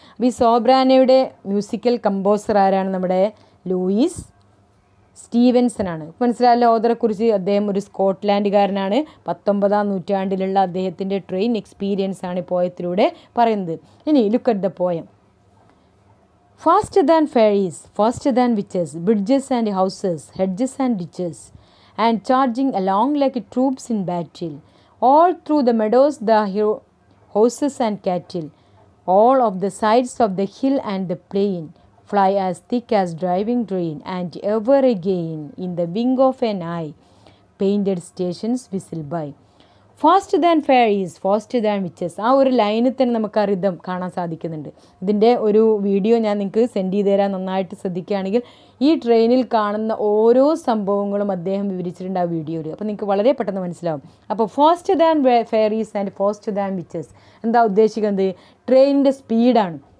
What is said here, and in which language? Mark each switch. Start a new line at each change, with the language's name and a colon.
Malayalam: അപ്പോൾ ഈ സോപ്രാനോയുടെ musical composer ആരാണ്? നമ്മുടെ ലൂയിസ് സ്റ്റീവൻസൺ ആണ്. മനസ്സിലായല്ലോ ഓതറെക്കുറിച്ച്. അദ്ദേഹം ഒരു സ്കോട്ട്ലാൻഡുകാരനാണ്. 19ാം നൂറ്റാണ്ടിലുള്ള അദ്ദേഹത്തിൻ്റെ ട്രെയിൻ എക്സ്പീരിയൻസ് ആണ് പോയത്തിലൂടെ പറയുന്നത്.
English: ഇനി look at the poem. Faster than fairies, faster than witches, bridges and houses, hedges and ditches, and charging along like troops in battle. All through the meadows the horses and cattle, all of the sides of the hill and the plain, fly as thick as driving rain, and ever again in the wing of an eye, painted stations whistle by. Fast than fairies, fast than witches.
Malayalam: ആ ഒരു ലൈനിൽ തന്നെ നമുക്ക് ആ rhythm കാണാൻ സാധിക്കുന്നുണ്ട്. ഇതിൻ്റെ ഒരു വീഡിയോ ഞാൻ നിങ്ങൾക്ക് സെൻഡ് ചെയ്ത് തരാൻ. നന്നായിട്ട് ശ്രദ്ധിക്കുകയാണെങ്കിൽ ഈ ട്രെയിനിൽ കാണുന്ന ഓരോ സംഭവങ്ങളും അദ്ദേഹം വിവരിച്ചിട്ടുണ്ട് ആ വീഡിയോയിൽ. അപ്പോൾ നിങ്ങൾക്ക് വളരെ പെട്ടെന്ന് മനസ്സിലാവും. അപ്പോൾ
English: fast than fairies and fast than witches
Malayalam: എന്താ ഉദ്ദേശിക്കുന്നത്? ട്രെയിനിൻ്റെ സ്പീഡാണ്.